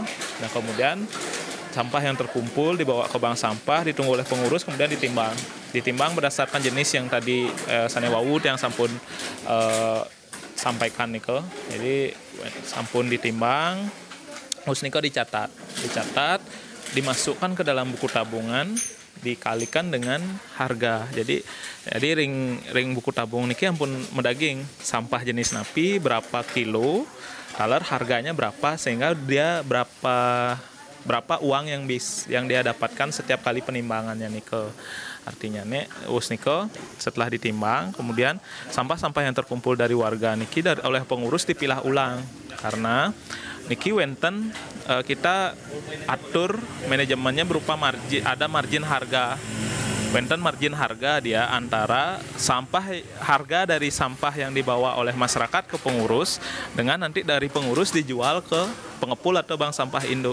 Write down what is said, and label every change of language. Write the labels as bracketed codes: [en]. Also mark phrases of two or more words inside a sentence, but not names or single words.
[id] Nah, kemudian sampah yang terkumpul dibawa ke bank sampah, ditunggu oleh pengurus, kemudian ditimbang berdasarkan jenis yang tadi Sanewawud yang sampun sampaikan niko. Jadi sampun ditimbang, terus niko dicatat, dimasukkan ke dalam buku tabungan, dikalikan dengan harga. Jadi ring buku tabung niki [ban] ampun mendaging [id] sampah jenis napi berapa kilo, talar harganya berapa, sehingga dia berapa uang yang dia dapatkan setiap kali penimbangannya niko. Artinya niko setelah ditimbang, kemudian sampah-sampah yang terkumpul dari warga niki oleh pengurus dipilah ulang, karena [ban] niki wenten [id] kita atur manajemennya berupa margin, ada margin harga. Wenten margin harga dia antara harga dari sampah yang dibawa oleh masyarakat ke pengurus dengan nanti dari pengurus dijual ke pengepul atau bank sampah induk.